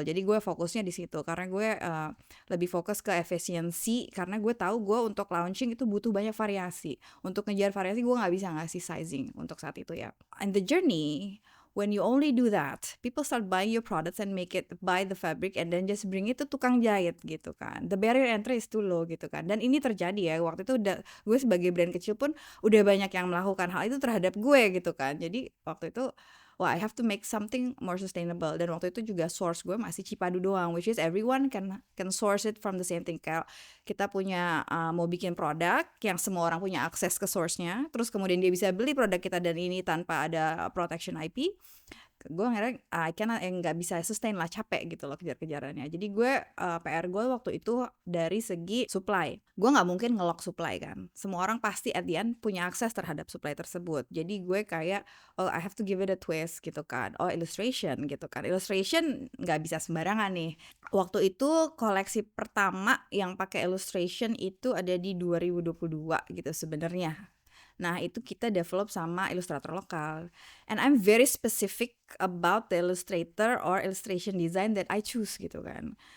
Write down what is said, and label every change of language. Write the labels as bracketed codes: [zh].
[id] Jadi gue fokusnya di situ karena gue lebih fokus ke efisiensi karena gue tahu gue untuk launching itu butuh banyak variasi. Untuk ngejar variasi gue nggak bisa ngasih sizing untuk saat itu ya. [en] And the journey, when you only do that, people start buying your products and buy the fabric and then just bring it to [id] tukang jahit gitu kan. [en] The barrier entry is too low [id] gitu kan. Dan ini terjadi ya, waktu itu gue sebagai brand kecil pun udah banyak yang melakukan hal itu terhadap gue gitu kan. Jadi waktu itu wah, [en] I have to make something more sustainable. [id] Dan waktu itu juga source gue masih Cipadu doang, [en] which is everyone can source it from the same thing. [id] Kayak kita punya mau bikin produk yang semua orang punya akses ke source-nya, terus kemudian dia bisa beli produk kita dan ini tanpa ada protection IP. Gue ngerasa nggak bisa sustain lah, capek gitu loh kejar-kejarannya. Jadi gue PR gue waktu itu dari segi supply. Gue nggak mungkin nge-lock supply kan. Semua orang pasti [en] at the end [id] punya akses terhadap supply tersebut. Jadi gue kayak [en] I have to give it a twist [id] gitu kan. Illustration gitu kan. Illustration nggak bisa sembarangan nih. Waktu itu koleksi pertama yang pakai illustration itu ada di 2022 gitu sebenarnya. Nah, itu kita develop sama ilustrator lokal. [en] And I'm very specific about the illustrator or illustration design that I choose [id] gitu kan.